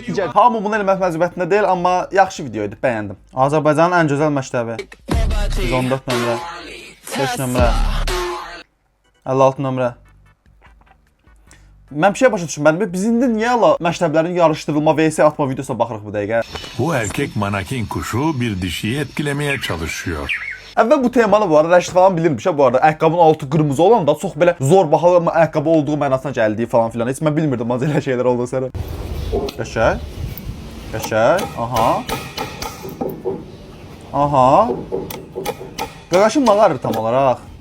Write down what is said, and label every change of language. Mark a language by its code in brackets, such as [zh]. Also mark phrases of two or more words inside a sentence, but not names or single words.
[az] Digər hamı bunu eləmək məcburiyyətində deyil, amma yaxşı video idi, bəyəndim. Azərbaycanın ən gözəl məktəbi. 114 nömrə, 5 nömrə, 56 nömrə. Mən bir şey başa düşmədim. Biz indi niyə ala məktəblərin yarışdırılma vs atma videosuna baxırıq bu dəqiqə? [tr] Bu erkek manakin kuşu bir dişiyi etkilemeye çalışıyor. [az] Əvvəl bu temalı bu arada Rəşid falan bilirmiş bu arada. Ayaqqabının altı qırmızı olan da çox belə zor bahalı ayaqqabı olduğu mənasına gəldiyi falan filan. Heç mən bilmirdim az elə şeylər olduğu sərə. Qəşəng. Qəşəng. Aha. Qaqaşım mağarır tam olaraq.